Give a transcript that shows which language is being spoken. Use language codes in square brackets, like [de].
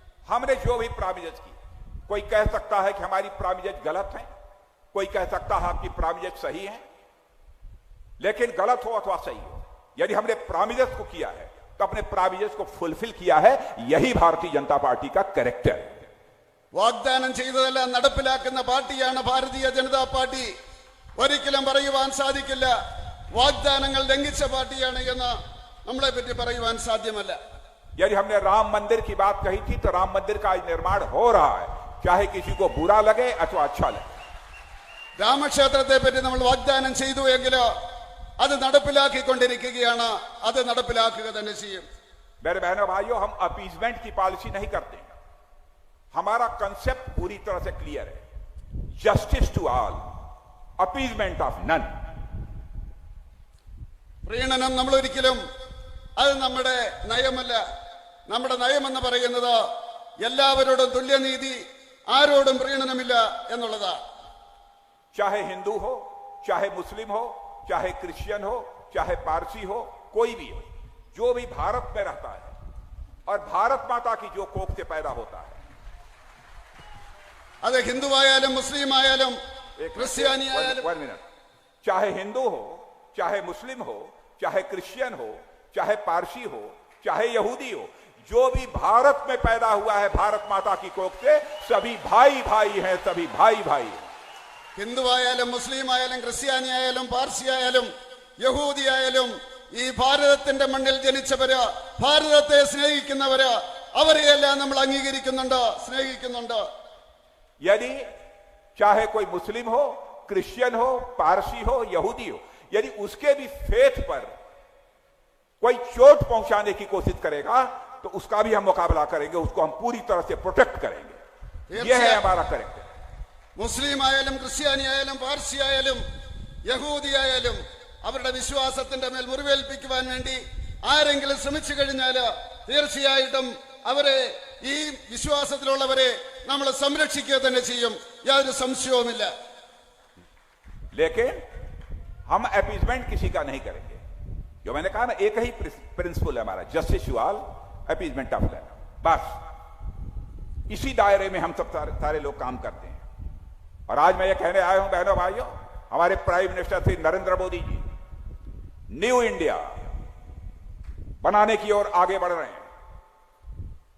[hi] हमने जो भी प्राविजन की, कोई कह सकता है कि हमारी प्राविजन गलत है, कोई कह सकता है आपकी प्राविजन सही है, लेकिन गलत हो अथवा सही हो, यदि हमने प्राविजन को किया है तो अपने प्राविजन को फुलफिल किया है. यही भारतीय जनता पार्टी का कैरेक्टर है. [ml] വാഗ്ദാനം ചെയ്തതെല്ലാം നടപ്പിലാക്കുന്ന പാർട്ടിയാണ് ഭാരതീയ ജനതാ പാർട്ടി. ഒരിക്കലും പറയുവാൻ സാധിക്കില്ല വാഗ്ദാനങ്ങൾ ലംഘിച്ച പാർട്ടിയാണ് എന്ന് നമ്മളെ പറ്റി പറയുവാൻ സാധ്യമല്ല. [hi] यदि हमने राम मंदिर की बात कही थी तो राम मंदिर का आज निर्माण हो रहा है, चाहे किसी को बुरा लगे अथवा अच्छा लगे. [ml] രാമക്ഷേത്രത്തെ പറ്റി നമ്മൾ വാഗ്ദാനം ചെയ്തു എങ്കിലോ അത് നടപ്പിലാക്കിക്കൊണ്ടിരിക്കുകയാണ്. അത് നടപ്പിലാക്കുക തന്നെ ചെയ്യും. [hi] मेरे बहनों भाइयों, हम अपीजमेंट की पॉलिसी नहीं करते. हमारा कंसेप्ट पूरी तरह से क्लियर है. [en] Justice to all, appeasement of none. [ml] പ്രീണനം നമ്മൾ ഒരിക്കലും അത് നമ്മുടെ നയമല്ല. നമ്മുടെ നയമെന്ന് പറയുന്നത് എല്ലാവരോടും തുല്യനീതി, ആരോടും പ്രീണനമില്ല എന്നുള്ളതാണ്. [hi] चाहे हिंदू हो, चाहे मुस्लिम हो, चाहे क्रिश्चियन हो, चाहे पारसी हो, कोई भी हो, जो भी भारत में रहता है और भारत माता की जो कोख से पैदा होता है, [ml] അത് ഹിന്ദുവായാലും മുസ്ലിം ആയാലും ക്രിസ്ത്യാനി ആയാലും, [hi] चाहे हिंदू हो, चाहे मुस्लिम हो, चाहे क्रिश्चियन हो, चाहे पारसी हो, चाहे यहूदी हो, जो भी भारत में पैदा हुआ है भारत माता की कोख से, सभी भाई भाई हैं, सभी भाई भाई हैं. [ml] ഹിന്ദുവായാലും മുസ്ലിം ആയാലും ക്രിസ്ത്യാനി ആയാലും പാർസി ആയാലും യഹൂദി ആയാലും ഈ ഭാരതത്തിന്റെ മണ്ണിൽ ജനിച്ചവര്, ഭാരതത്തെ സ്നേഹിക്കുന്നവര്, അവരെയെല്ലാം നമ്മൾ അംഗീകരിക്കുന്നുണ്ട്, സ്നേഹിക്കുന്നുണ്ട്. [hi] यदि चाहे कोई मुस्लिम हो, क्रिश्चियन हो, पारसी हो, यहूदी हो, यदि उसके भी फेथ पर कोई चोट पहुंचाने की कोशिश करेगा तो उसका भी हम मुकाबला करेंगे, उसको हम पूरी तरह से प्रोटेक्ट करेंगे. यह है हमारा कैरेक्टर. [ml] മുസ്ലിം ആയാലും ക്രിസ്ത്യാനി ആയാലും പാർസി ആയാലും യഹൂദി ആയാലും അവരുടെ വിശ്വാസത്തിന്റെ മേൽ മുറിവേൽപ്പിക്കുവാൻ വേണ്ടി ആരെങ്കിലും ശ്രമിച്ചു കഴിഞ്ഞാൽ തീർച്ചയായിട്ടും അവരെ, ഈ വിശ്വാസത്തിലുള്ളവരെ നമ്മൾ സംരക്ഷിക്കുക തന്നെ ചെയ്യും. യാതൊരു സംശയവുമില്ല. [hi] लेकिन हम अपीजमेंट किसी का नहीं करेंगे. जो मैंने कहा ना, एक ही प्रिंसिपल है हमारा, [en] Justice to all, appeasement of none. [hi] बस इसी दायरे में हम सब सारे लोग काम करते हैं. और आज मैं ये कहने आया हूं बहनों भाइयों, हमारे prime minister Shri Narendra Modi ji new India बनाने की ओर आगे बढ़ रहे हैं.